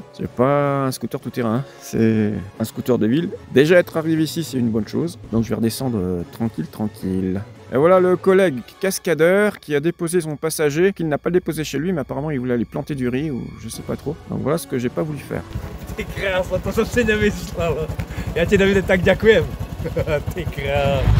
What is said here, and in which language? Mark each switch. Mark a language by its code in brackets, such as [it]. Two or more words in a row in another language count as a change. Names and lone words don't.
[fr] C'est pas un scooter tout terrain, c'est un scooter de ville. Déjà être arrivé ici c'est une bonne chose, donc je vais redescendre tranquille. Et voilà le collègue cascadeur qui a déposé son passager, qu'il n'a pas déposé chez lui, mais apparemment il voulait aller planter du riz ou je sais pas trop. Donc voilà ce que j'ai pas voulu faire. [cs] Ty krásno, to jsem si nemyslel. Já ti Davide tak děkujem. Ty krás.